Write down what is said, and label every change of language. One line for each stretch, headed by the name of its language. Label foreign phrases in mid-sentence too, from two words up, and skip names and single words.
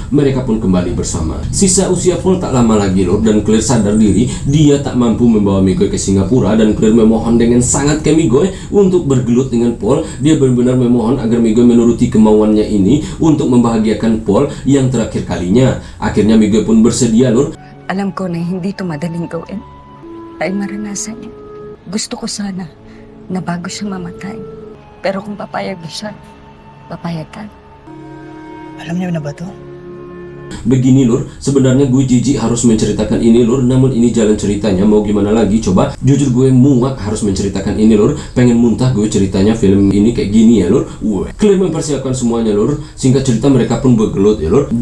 Indonesian: Mereka pun kembali bersama. Sisa usia Paul tak lama lagi lur dan Claire sadar diri dia tak mampu membawa Migoy ke Singapura dan Claire memohon dengan sangat ke Migoy untuk bergelut dengan Paul. Dia benar-benar memohon agar Migoy menuruti kemauannya ini untuk membahagiakan Paul yang terakhir kalinya. Akhirnya Migoy pun bersedia lur.
Filipino: Alam ko na hindi ito madaling gawin. Ay maranasan niya. Gusto ko sana na bago siya mamatay. Pero kung papayag mo siya, papayag ka. Alam niyo na ba to?
Indonesian: Begini lur, sebenarnya gue jijik harus menceritakan ini lur, namun ini jalan ceritanya, mau gimana lagi coba. Jujur gue muak harus menceritakan ini lur, pengen muntah gue ceritanya film ini kayak gini ya lur. Claire mempersiapkan semuanya lur, singkat cerita mereka pun bergelut ya lur.